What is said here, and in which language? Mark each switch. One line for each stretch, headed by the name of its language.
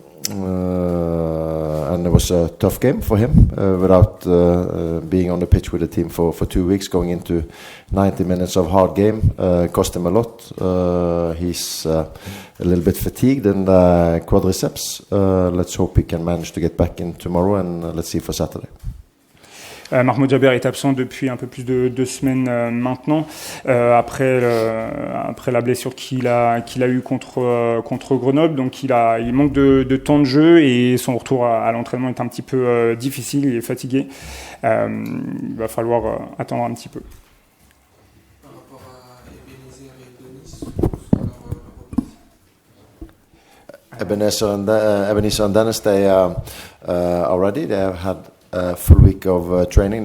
English: And it was a tough game for him without being on the pitch with the team for 2 weeks, going into 90 minutes of hard game. Cost him a lot. He's a little bit fatigued in the quadriceps. Let's hope he can manage to get back in tomorrow, and let's see for Saturday.
French: Mahmoud Jaber est absent depuis un peu plus de 2 semaines maintenant, après la blessure qu'il a eu contre Grenoble. Donc il manque de temps de jeu et son retour à l'entraînement est un petit peu difficile. Il est fatigué. Il va falloir attendre un petit peu. Par rapport à Ebenezer et Denis sur leur
English: Ebenezer and Dennis, they are ready. They have had a full week of training.